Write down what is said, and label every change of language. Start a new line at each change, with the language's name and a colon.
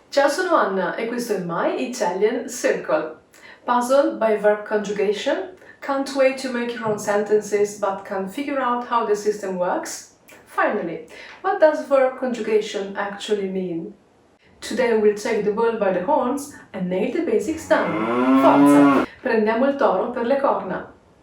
Italian: Ciao, sono Anna e questo è My Italian Circle.
English: Puzzled by verb conjugation? Can't wait to make your own sentences but can't figure out how the system works? Finally, what does verb conjugation actually mean? Today we'll take the bull by the horns and nail the basics down.
Italian: Forza! Prendiamo il toro per le corna.